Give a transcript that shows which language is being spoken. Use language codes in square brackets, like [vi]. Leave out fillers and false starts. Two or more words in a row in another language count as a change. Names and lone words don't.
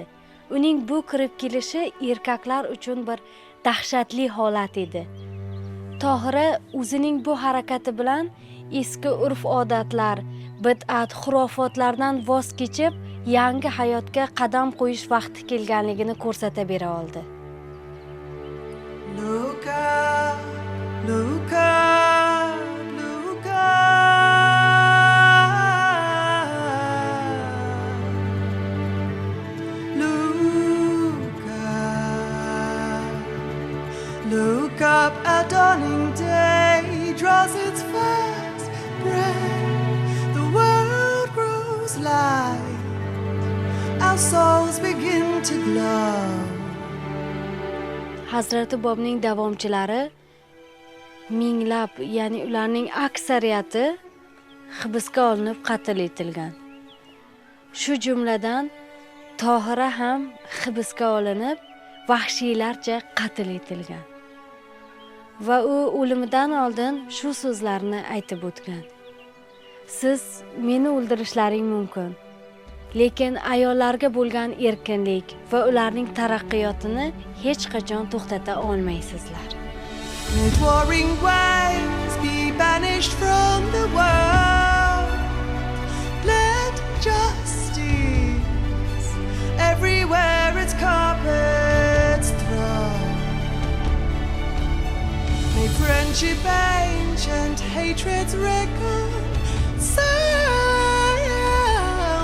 [uz] Uning bu kirib kelishi erkaklar uchun bir dahshatli holat edi. Tohira o'zining bu harakati bilan eski urf-odatlar, bid'at, xurofotlardan voz kechib, yangi hayotga qadam qo'yish vaqti kelganligini ko'rsata bera oldi. [en] Look up, look up, look up. Look up, look up, a dawning day draws its first breath. The world grows light. Our souls begin to glow. [uz] Hazrati Bobning davomchilari minglab, ya'ni ularning aksariyati hibsga olinib qatl etilgan. Shu jumladan Tohira ham hibsga olinib, vahshiylarcha qatl etilgan. Va u o'limidan oldin shu so'zlarni aytib o'tgan. Siz meni o'ldirishlaring mumkin, lekin ayollarga bo'lgan erkinlik va ularning taraqqiyotini hech qachon to'xtata olmaysizlar. [en] Let warring waves be banished from the world. Let justice everywhere its carpets thrown. May friendship ancient, hatreds reconcile.